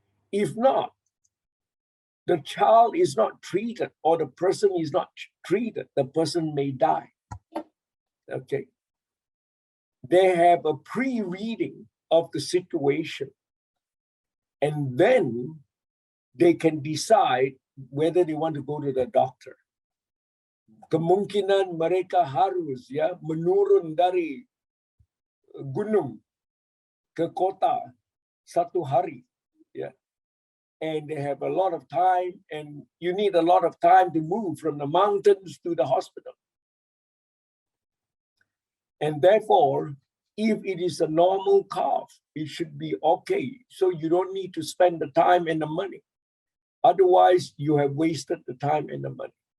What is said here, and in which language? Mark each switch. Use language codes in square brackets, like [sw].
[en] If not, the child is not treated or the person is not treated, the person may die. Okay. They have a pre-reading of the situation, and then they can decide whether they want to go to the doctor. [id] Kemungkinan mereka harus ya menurun dari gunung ke kota satu hari, ya. [en] And they have a lot of time, and you need a lot of time to move from the mountains to the hospital. And therefore, if it is a normal cough, it should be okay. So you don't need to spend the time and the money. Otherwise, you have wasted the time and the money.